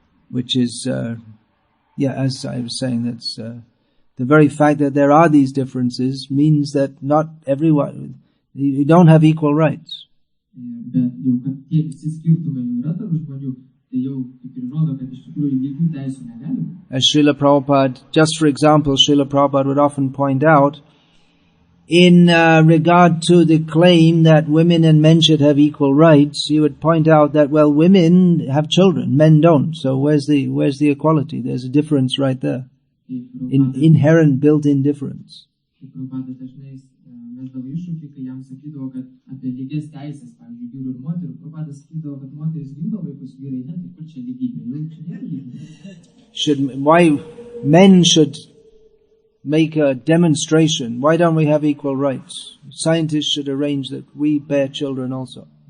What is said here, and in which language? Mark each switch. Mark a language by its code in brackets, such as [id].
[en] Which is, as I was saying, that's the very fact that there are these differences means that not everyone, you don't have equal rights. [lt] Bet jau, kad tie visi skirtumai jau yra tarp žmonių, tai jau kaip ir rodo, kad iš tikrųjų lygių teisų negali būti. [en] As Srila Prabhupada, just for example, Srila Prabhupada would often point out, in regard to the claim that women and men should have equal rights, he would point out that, well, women have children, men don't. So where's the equality? There's a difference right there. Inherent built-in difference. [lt] Prabhupada dažnai mesdavo iššūkį, kai jam sakydavo, kad apie lygias teisės, pavyzdžiui, vyrų ir moterų, Prabhupada sakydavo, kad moteris gimdo vaikus, vyrai ne, tai kur čia lygybė? Jau čia nėra lygybė. [en] Why men should make a demonstration? Why don't we have equal rights? Scientists should arrange that we bear children also.